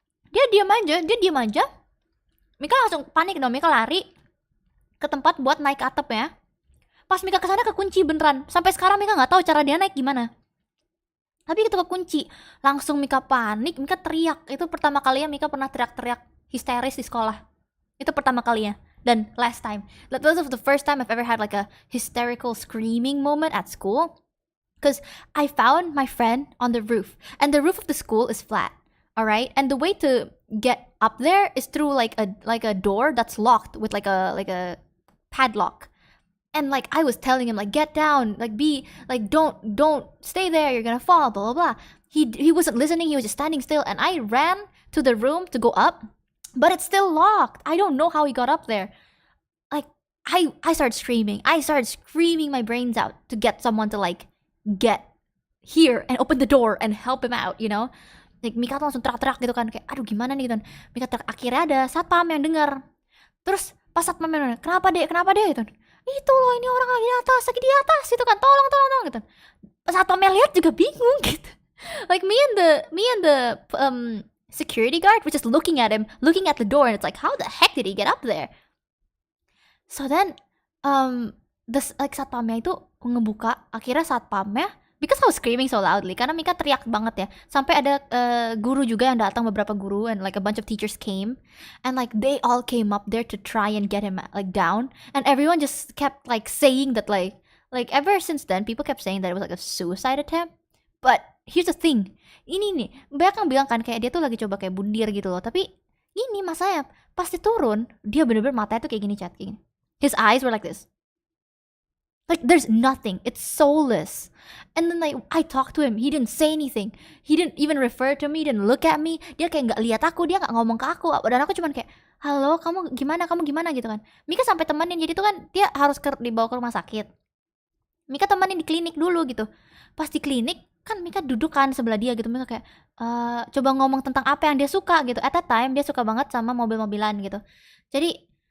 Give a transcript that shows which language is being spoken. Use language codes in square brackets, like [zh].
[id] Dia diam aja. Mika langsung panik dong. Mika lari ke tempat buat naik ke atap ya. Pas Mika kesana kekunci beneran. Sampai sekarang Mika nggak tahu cara dia naik gimana. Tapi itu kekunci, langsung Mika panik, Mika teriak. Itu pertama kalinya Mika pernah teriak-teriak histeris di sekolah. Itu pertama kalinya. [en] Dan last time, that was the first time I've ever had like a hysterical screaming moment at school. Because I found my friend on the roof, and the roof of the school is flat. All right, and the way to get up there is through like a door that's locked with like a padlock. And like I was telling him like get down, like be like don't stay there, you're gonna fall, blah blah blah. He wasn't listening. He was just standing still, and I ran to the room to go up. But it's still locked. I don't know how he got up there. Like, I started screaming. I started screaming my brains out to get someone to like get here and open the door and help him out, you know? [id] Like Mika tuh langsung teriak-teriak gitu kan, kayak aduh gimana nih gitu kan. Mika teriak, akhirnya ada satpam yang dengar. Terus pas satpam yang dengar, kenapa deh gitu. Itu loh, ini orang lagi di atas itu kan, tolong gitu. Pas satpamnya lihat juga bingung gitu. [en] Like me and the security guard was just looking at the door, and it's like, how the heck did he get up there? [id] So then satpamnya itu ngebuka, akhirnya satpamnya, [en] because I was screaming so loudly [id] karena Mika teriak banget ya, sampai ada guru juga yang datang, beberapa guru, [en] and like a bunch of teachers came, and like they all came up there to try and get him like down, and everyone just kept like saying that like ever since then people kept saying that it was like a suicide attempt. But here's the thing, [id] ini nih, banyak yang bilang kan kayak dia tuh lagi coba kayak bundir gitu loh. Tapi ini masanya, pas dia turun, dia bener-bener matanya tuh kayak gini, chat, kayak gini. [en] His eyes were like this. Like there's nothing, it's soulless. And then like I talked to him, he didn't say anything. He didn't even refer to me, didn't look at me. [id] Dia kayak nggak lihat aku, dia nggak ngomong ke aku. Dan aku cuman kayak, halo, kamu gimana gitu kan. Mika sampai temenin, jadi tuh kan dia harus dibawa ke rumah sakit. Mika temenin di klinik dulu gitu. Pas di klinik, kan Mika duduk kan sebelah dia gitu. Mika kayak coba ngomong tentang apa yang dia suka gitu. [en] At that time [id] dia suka banget sama mobil-mobilan gitu. Jadi